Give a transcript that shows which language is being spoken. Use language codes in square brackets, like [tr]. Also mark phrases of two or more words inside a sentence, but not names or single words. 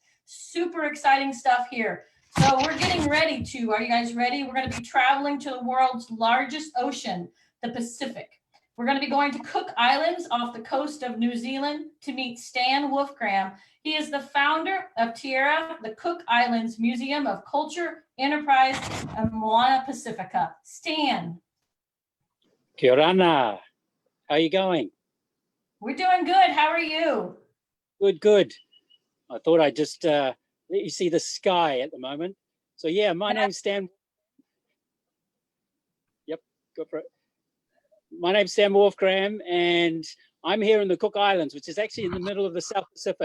[en] Super exciting stuff here. So we're getting ready to, are you guys ready? We're going to be traveling to the world's largest ocean, the Pacific. We're going to be going to Cook Islands off the coast of New Zealand to meet Stan Wolfgram. He is the founder of Tierra, the Cook Islands Museum of Culture, Enterprise, and Moana Pacifica. Stan. [mi] Kia ora. [en] How are you going? We're doing good. How are you? Good, good. I thought I'd just let you see the sky at the moment. So yeah, my name's Stan. Yep, go for it. My name's Stan Wolfgram, and I'm here in the Cook Islands, which is actually in the middle of the South Pacific.